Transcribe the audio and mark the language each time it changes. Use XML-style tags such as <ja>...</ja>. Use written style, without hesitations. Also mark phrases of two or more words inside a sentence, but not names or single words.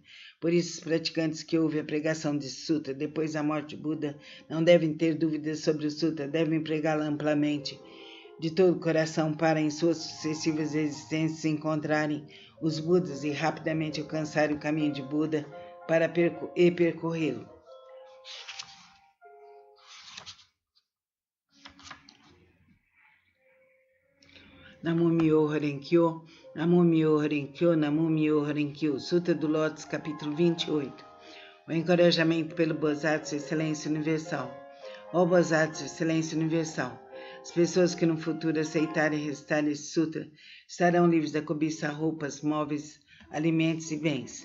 <pt>Por isso, os praticantes que ouvem a pregação desse sutra depois da morte de Buda não devem ter dúvidas sobre o sutra, devem pregá-lo amplamente, de todo o coração, para em suas sucessivas existências encontrarem os Budas e rapidamente alcançarem o caminho de Buda para percorrê-lo.</pt> <ja>南無妙法蓮華経、南無妙法蓮華経、南無妙法蓮華経.</ja> <pt>Sutra do Lótus, capítulo 28. O encorajamento pelo Bodhisattva Excelência Universal. Ó Bodhisattva Excelência Universal, as pessoas que no futuro aceitarem recitar esse sutra estarão livres da cobiça a roupas, móveis, alimentos e bens.</pt>